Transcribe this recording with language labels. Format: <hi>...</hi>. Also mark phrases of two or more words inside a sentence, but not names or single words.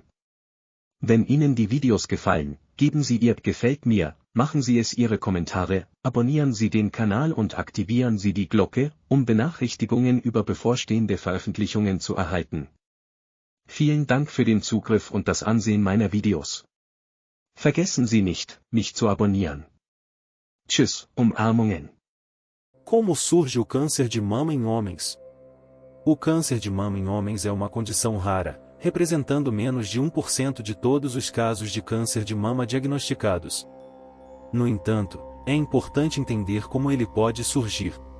<de>Wenn Ihnen die Videos gefallen, geben Sie Ihr Gefällt mir, machen Sie es Ihre Kommentare, abonnieren Sie den Kanal und aktivieren Sie die Glocke, um Benachrichtigungen über bevorstehende Veröffentlichungen zu erhalten. Vielen Dank für den Zugriff und das Ansehen meiner Videos. Vergessen Sie nicht, mich zu abonnieren. Tschüss, Umarmungen.</de> <pt>Como surge o câncer de mama em homens? O câncer de mama em homens é uma condição rara, representando menos de 1% de todos os casos de câncer de mama diagnosticados. No entanto, é importante entender como ele pode surgir.</pt>